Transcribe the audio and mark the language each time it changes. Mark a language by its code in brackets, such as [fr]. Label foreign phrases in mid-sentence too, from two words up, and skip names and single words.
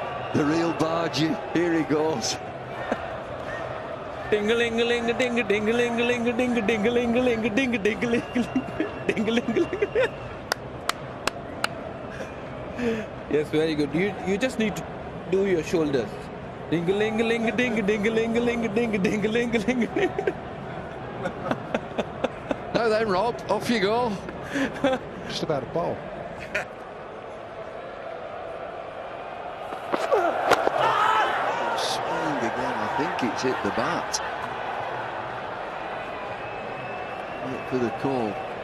[en] The real Bargy. Here he goes. Ding-a-ling-a-ling, ding-a-ding-a-ling-a-ling, ding-a-ding-a-ling-a-ling, ding-a-ding-a-ling, ding-a-ling-a-ling. Yes, very good. You just need to do your shoulders. Ding-a-ling-a-ling, ding-a-ding-a-ling-a-ling, ding-a-ding-a-ling-a-ling. Now then, Rob, off you go. Just about a bowl. Swing again. I think it's hit the bat. Look for the call.